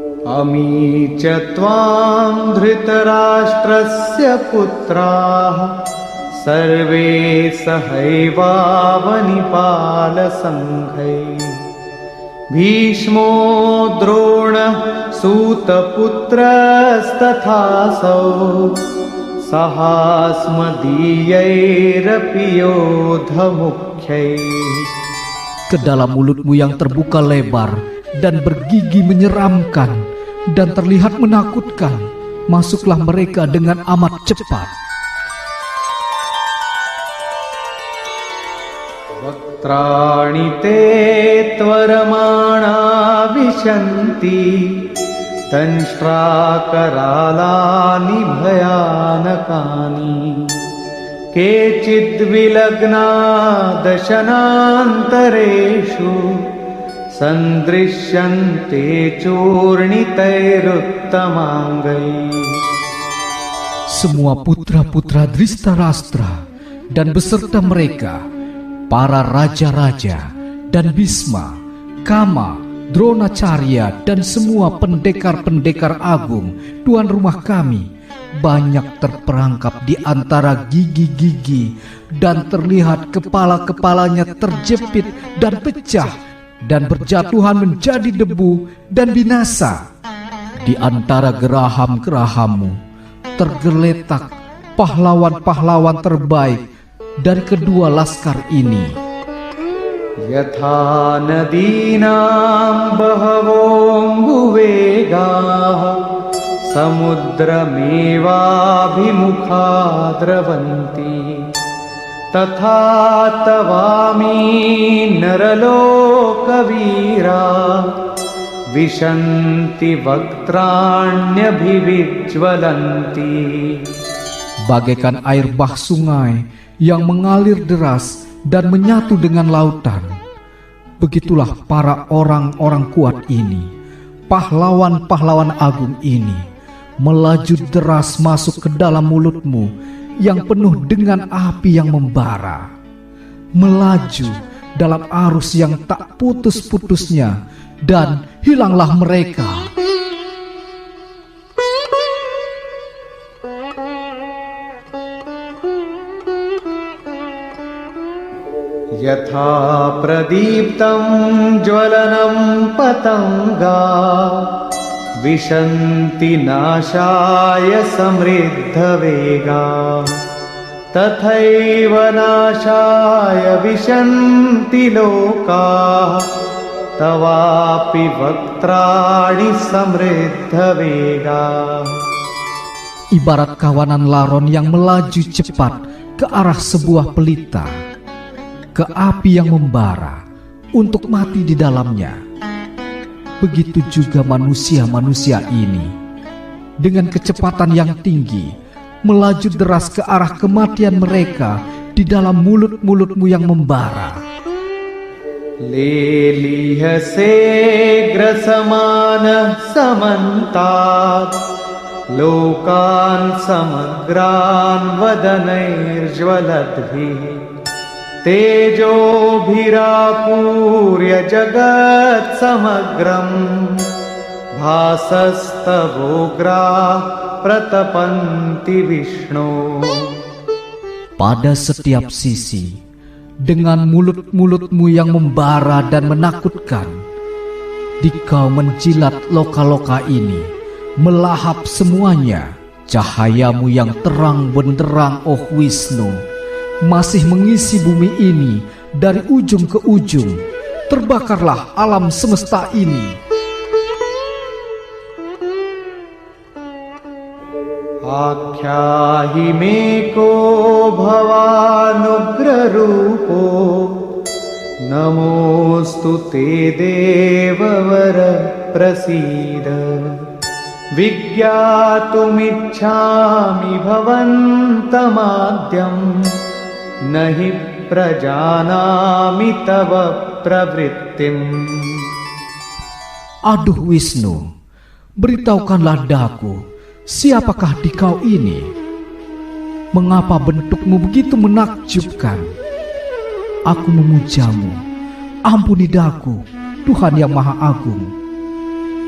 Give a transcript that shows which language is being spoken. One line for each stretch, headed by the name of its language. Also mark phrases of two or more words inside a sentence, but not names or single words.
Sanskrit: अमी च त्वां धृतराष्ट्रस्य पुत्राः सर्वे सहैवावनिपालसङ्घैः भीष्मो द्रोणः सूतपुत्रस्तथासौ सहास्मदीयैरपि योधमुख्यैः.
Indonesian: Ke dalam mulutmu yang terbuka lebar dan bergigi menyeramkan dan terlihat menakutkan, masuklah mereka dengan amat cepat.
Sanskrit: वक्त्राणि ते त्वरमाणा विशन्ति दंष्ट्राकरालानि भयानकानि केचिद्विलग्ना दशनान्तरेषु सन्दृश्यन्ते चूर्णितैरुत्तमाङ्गैः.
Indonesian: Semua putra-putra Dhritarashtra dan beserta mereka, para raja-raja dan Bhisma, Kama, Dronacarya dan semua pendekar-pendekar agung tuan rumah kami banyak terperangkap di antara gigi-gigi dan terlihat kepala-kepalanya terjepit dan pecah dan berjatuhan menjadi debu dan binasa. Di antara geraham-gerahammu tergeletak pahlawan-pahlawan terbaik dari kedua laskar ini.
Sanskrit: यथा नदीनां बहवोऽम्बुवेगाः समुद्रमेवाभिमुखा द्रवन्ति तथा तवामि नरलोकवीरा विशन्ति वक्त्राण्यभिविज्वलन्ति.
Indonesian: Bagaikan air bah sungai yang mengalir deras dan menyatu dengan lautan, begitulah para orang-orang kuat ini, pahlawan-pahlawan agung ini, melaju deras masuk ke dalam mulutmu yang penuh dengan api yang membara, melaju dalam arus yang tak putus-putusnya, dan hilanglah mereka.
Sanskrit: यथा प्रदीप्तं ज्वलनं पतंगा विशन्ति नाशाय समृद्धवेगा तथैव नाशाय विशन्ति लोकाः तवापि वक्त्राणि समृद्धवेगा.
Indonesian: Ibarat kawanan laron yang melaju cepat ke arah sebuah pelita, ke api yang membara untuk mati di dalamnya. Begitu juga manusia-manusia ini dengan kecepatan yang tinggi melaju deras ke arah kematian mereka di dalam mulut-mulutmu yang membara.
Sanskrit: लेलीहसे ग्रसमानः समन्तात् लोकान् समग्रान् वदनैर्ज्वलद्भिः तेजोभिरापूर्य जगत्समग्रं भासस्तवोग्राः प्रतपन्ति विष्णो.
Indonesian: Pada setiap sisi, dengan mulut-mulutmu yang membara dan menakutkan, dikau menjilat loka-loka ini, melahap semuanya. Cahayamu yang terang benderang, oh Wisnu, masih mengisi bumi ini dari ujung ke ujung. Terbakarlah alam semesta ini.
Sanskrit: आख्याहि मे को भवानुग्ररूपो नमोऽस्तु ते देववर प्रसीद विज्ञातुमिच्छामि भवन्तमाद्यं न हि प्रजानामि तव प्रवृत्तिम्.
Indonesian: Aduh Wisnu, beritahukanlah daku, siapakah dikau ini? Mengapa bentukmu begitu menakjubkan? Aku memujamu, ampuni daku, Tuhan yang Maha Agung.